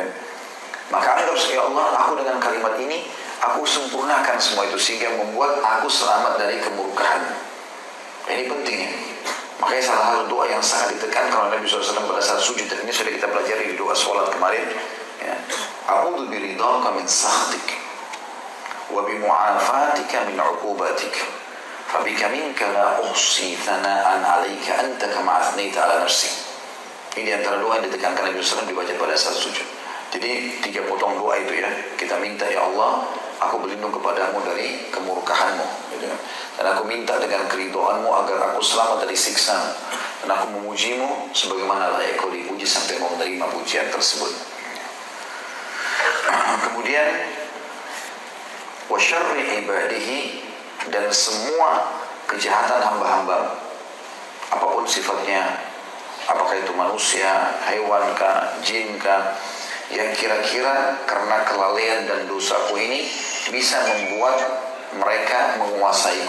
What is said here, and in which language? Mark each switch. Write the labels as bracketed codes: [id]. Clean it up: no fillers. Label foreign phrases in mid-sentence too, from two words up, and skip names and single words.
[id] Maka anggap ya Allah, aku dengan kalimat ini aku sempurnakan semua itu sehingga membuat aku selamat dari kemurkaan. Ini penting. Makanya salah satu doa yang sangat ditekankan oleh Nabi SAW pada saat sujud, dan ini sudah kita pelajari di doa sholat kemarin. Ya. [ar] أعوذ برضاك من سخطك وبمعافاتك من عقوبتك. فبك منك لا أحصي ثناء عليك أنت كما أثنيت على نفسي. [id] Ini antara doa yang ditekankan Nabi SAW dibaca pada saat sujud. Jadi 3 potong doa itu ya. Kita minta ya Allah, aku berlindung kepadamu dari kemurkaanmu, gitu. Dan aku minta dengan keridhoanmu agar aku selamat dari siksa. Dan aku memujimu sebagaimana layak kau dipuji sampai mau menerima pujian tersebut. Kemudian [ar] وشر عباده, [id] dan semua kejahatan hamba-hamba apapun sifatnya, apakah itu manusia, hewan kah, jin kah, yang kira-kira karena kelalaian dan dosaku ini bisa membuat mereka menguasaiku.